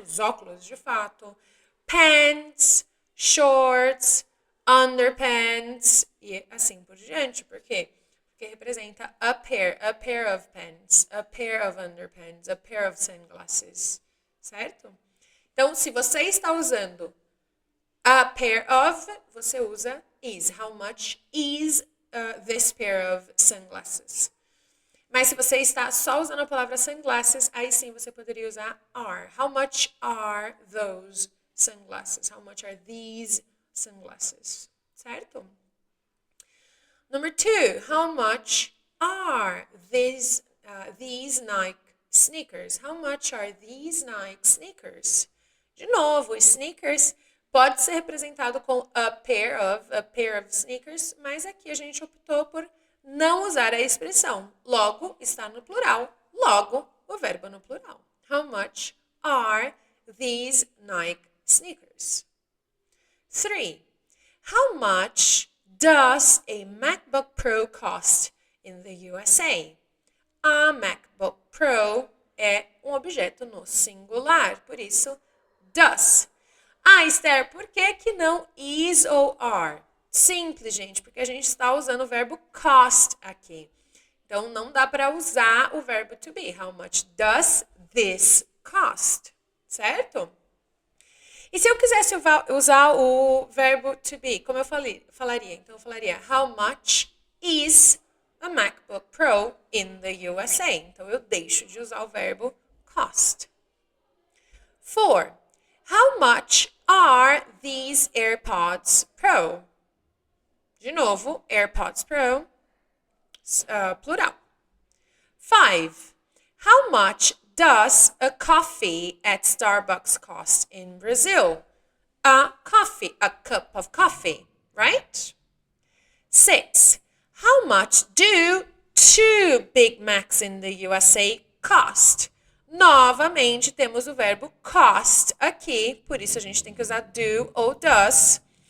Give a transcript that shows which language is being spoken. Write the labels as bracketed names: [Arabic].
[Portuguese] Os óculos de fato. [English] Pants, shorts, underpants [Portuguese] e assim por diante. Por quê? Porque representa [English] a pair of pants, a pair of underpants, a pair of sunglasses, [Portuguese] certo? Então, se você está usando a pair of, você usa is. [English] How much is this pair of sunglasses? [Portuguese] Mas se você está só usando a palavra sunglasses, aí sim você poderia usar are. [English] How much are those sunglasses? How much are these sunglasses? [Portuguese] Certo? [English] Number 2, how much are these Nike sneakers? How much are these Nike sneakers? [Portuguese] De novo, sneakers pode ser representado com a pair of sneakers, mas aqui a gente optou por não usar a expressão. Logo, está no plural. Logo, o verbo no plural. [English] How much are these Nike sneakers. 3. How much does a MacBook Pro cost in the USA? [Portuguese] A MacBook Pro é um objeto no singular, por isso, does. Ah, Esther, por que não is ou are? Simples, gente, porque a gente está usando o verbo cost aqui. Então, não dá para usar o verbo to be. [English] How much does this cost? [Portuguese] Certo? E se eu quisesse usar o verbo to be, como eu falaria? Então, eu falaria, [English] how much is a MacBook Pro in the USA? [Portuguese] Então, eu deixo de usar o verbo cost. 4. [English] How much are these AirPods Pro? [Portuguese] De novo, AirPods Pro, plural. 5. [English] How much does a coffee at Starbucks cost in Brazil? A cup of coffee, right? 6. How much do 2 Big Macs in the USA cost? [Portuguese] Novamente, temos o verbo cost aqui, por isso a gente tem que usar do ou does.